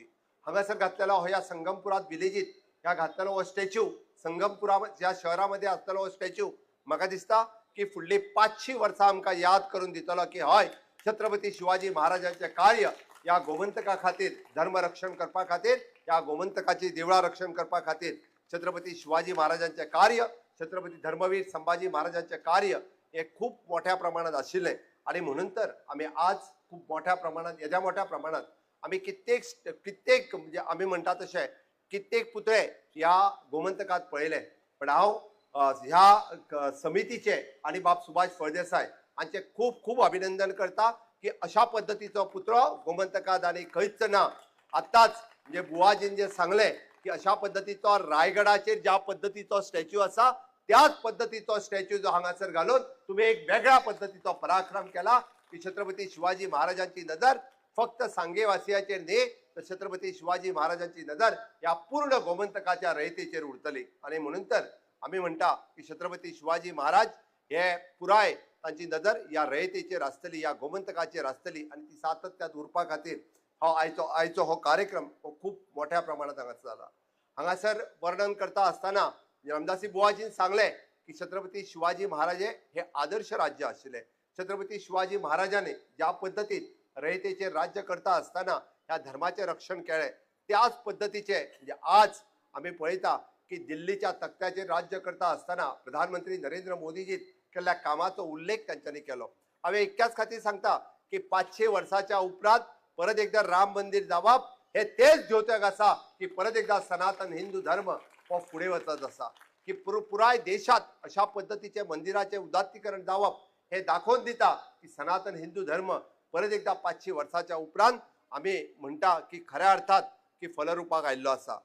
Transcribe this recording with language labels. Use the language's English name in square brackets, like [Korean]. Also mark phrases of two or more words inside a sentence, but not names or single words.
[Konkani] हांगासर घातलेलो हो या संगमपुरात विलेजीत ह्या घातलेलो हो स्टॅच्यू संगमपुरा ज्या शहरामध्ये असलेलो हो स्टॅच्यू म्हाका दिसता की फुडली 500 वर्सां आमकां याद करून दितलो की हय छत्रपती शिवाजी महाराजांचे कार्य या गोमंतका खातीर धर्म रक्षण करपा खातीर, या गोमंतकाची देवळां रक्षण करपा खातीर छत्रपती शिवाजी महाराजांचे कार्य, छत्रपती धर्मवीर संभाजी महाराजांचे कार्य हे खूप मोठ्या प्रमाणात आशिल्लें आणि म्हणून तर आमी आज खूप मोठ्या प्रमाणात येद्या मोठ्या प्रमाणात आमी कित्येक म्हणजे आमी म्हणटा तशें कित्येक पुतळे ह्या गोमंतकात पळयले। पण हांव ह्या समितीचे आणि बाब सुभाष फळदेसाय हांचे खूप खूप अभिनंदन करता की अशा पद्धतीचो पुतळो गोमंतकात आनी खंयच ना। आतांच म्हणजे बुवाजीन जे सांगले की अशा पद्धतीचो रायगडाचेर ज्या पद्धतीचो स्टॅच्यू आसा त्याच पद्धतीचो स्टॅच्यू जो हांगासर घालून तुम्ही एक वेगळ्या पद्धतीचो पराक्रम केला की छत्रपती शिवाजी महाराजांची नजर फक्त सांगेवासियाचेर न्ही तर छत्रपती शिवाजी महाराजांची नजर या पूर्ण गोमंतकाच्या रयतेचेर उरतली आणि म्हणून तर आम्ही म्हणटा की छत्रपती शिवाजी महाराज हे पुराय तांची नजर या रयतेचेर आसतली, या गोमंतकाचेर आसतली आणि ती सातत्यात उरपा खातीर आयचो हो कार्यक्रम हो खूप मोठ्या प्रमाणात हांगासर जाला। हांगासर वर्णन करता आसतना रामदासी बुवाजीन सांगले की छत्रपती शिवाजी महाराजे हे आदर्श राज्य आशिल्ले। छत्रपती शिवाजी महाराजांनी ज्या पद्धतीत रयतेचे राज्य करता असताना ह्या धर्माचे रक्षण केले त्याच पद्धतीचे म्हणजे आज आम्ही पळयता की दिल्लीच्या तख्त्याचे राज्य करता असताना प्रधानमंत्री नरेंद्र मोदीजी केल्ल्या कामाचो उल्लेख त्यांच्यानी केलो. हांवें इतक्याच खातीर सांगता की 500 वर्साच्या उपरांत परत एकदा राम मंदिर जावप हे तेच द्योतक आसा की परत एकदा सनातन हिंदू धर्म हो फुडें वचत आसा की पुराय देशात अशा पद्धतीचे मंदिराचे उदात्तीकरण जावप हे दाखोवन दिता की सनातन हिंदू धर्म परत एकदा 500 वर्साच्या उपरांत आम्ही म्हणटा की खऱ्या अर्थात की फलरूपाक आयिल्लो आसा.